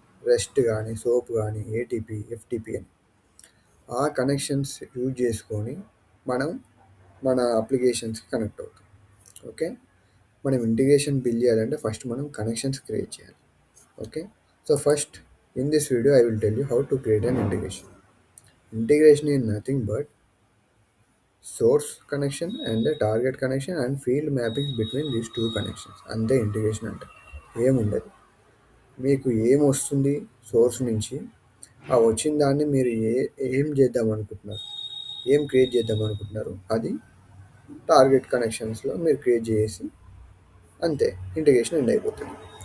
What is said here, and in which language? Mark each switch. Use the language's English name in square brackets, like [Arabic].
[Telugu] Rest కానీ, soap కానీ, ATP, FTP అని ఆ కనెక్షన్స్ యూజ్ చేసుకొని మనం మన అప్లికేషన్స్కి కనెక్ట్ అవుతాం. ఓకే, మనం ఇంటిగ్రేషన్ బిల్డ్ చేయాలంటే ఫస్ట్ మనం కనెక్షన్స్ క్రియేట్ చేయాలి. [English] Okay, so first in this video I will tell you how to create an integration. Integration is nothing but source connection and the target connection and field mappings between these two connections. [Telugu] అంతే integration అంటే. ఏముండదు, మీకు ఏం వస్తుంది source నుంచి, ఆ వచ్చిన దాన్ని మీరు ఏం చేద్దాం అనుకుంటున్నారు, ఏం క్రియేట్ చేద్దాం అనుకుంటున్నారు, అది టార్గెట్ కనెక్షన్స్లో మీరు క్రియేట్ చేసి అంతే ఇంటిగ్రేషన్ ఎండ్ అయిపోతుంది.